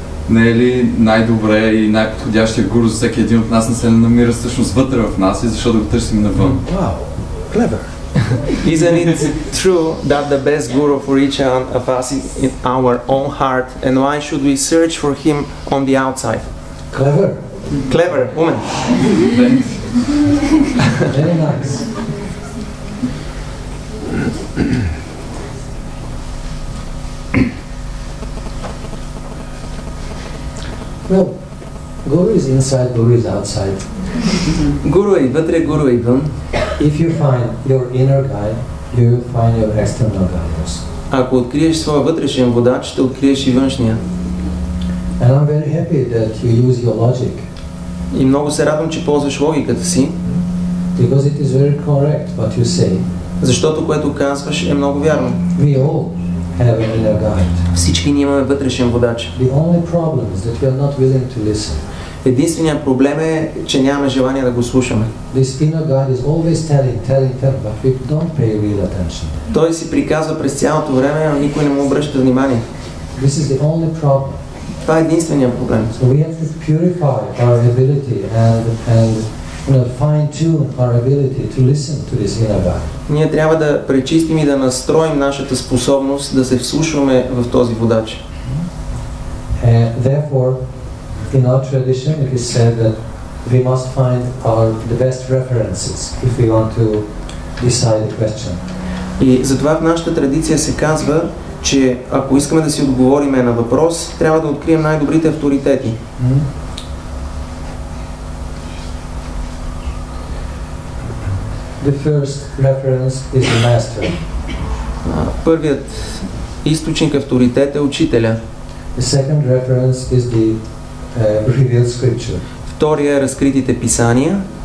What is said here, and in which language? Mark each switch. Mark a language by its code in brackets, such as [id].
[bg] Не е ли най-добре и най-подходящия гуру за всеки един от нас не се намира всъщност вътре в нас и защо да го търсим навън? [en] Wow, clever. Isn't it true that the best guru for each one of us is in our own heart, and why should we search for him on the outside? Clever. Clever woman. Very nice. Well, guru is inside, guru is outside. [bg] Гуру е и вътре, гуру е и вън. [en] If you find your inner guide, you will find your external guide also. [bg] Ако откриеш своя вътрешен водач, ще откриеш и външния. [en] And I'm very happy that you use your logic. [bg] И много се радвам, че ползваш логиката си, [en] Because it is very correct what you say. [bg] защото което казваш е много вярно. [en] We all have an inner guide. [bg] Всички ние имаме вътрешен водач. [en] The only problem is that we are not willing to listen. [bg] Единственият проблем е, че нямаме желание да го слушаме. [en] This inner guide is always telling, but we don't pay real attention. [bg] Той си приказва през цялото време, но никой не му обръща внимание. [en] This is the only problem. [bg] Това е единственият проблем. [en] So we have to purify our ability and fine-tune our ability to listen to this inner guide. [bg] Ние трябва да пречистим и да настроим нашата способност да се вслушваме в този водач. [en] And therefore, in our tradition, it is said that we must find the best references if we want to decide a question. [bg] И затова в нашата традиция се казва, че ако искаме да си отговорим на въпрос, трябва да открием най-добрите авторитети. [en] The first reference is the master. [bg] Първият източник авторитет е учителя. [en] The second reference is the revealed scripture. [bg] Втория е разкритите писания.